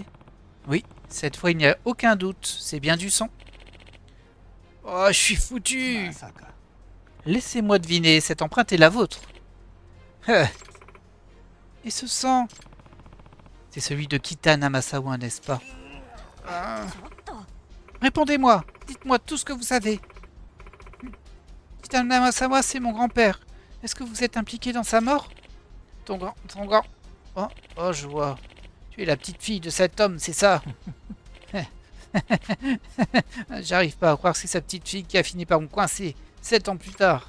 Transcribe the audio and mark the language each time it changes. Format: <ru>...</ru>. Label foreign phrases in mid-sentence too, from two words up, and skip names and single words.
<fr>Oui, cette fois il n'y a aucun doute. C'est bien du sang. Oh, je suis foutu.</fr> <ja>まさか</ja> <fr>Laissez-moi deviner, cette empreinte est la vôtre. Et ce sang... C'est celui de Kitana Masawa, n'est-ce pas?</fr> <ja>ちょっと</ja> <fr>Répondez-moi. Dites-moi tout ce que vous savez. Kitana Masawa, c'est mon grand-père. Est-ce que vous êtes impliqué dans sa mort? Ton grand... Oh, oh, je vois. Tu es la petite fille de cet homme, c'est ça? J'arrive pas à croire que c'est sa petite fille qui a fini par me coincer 7 ans plus tard.</fr>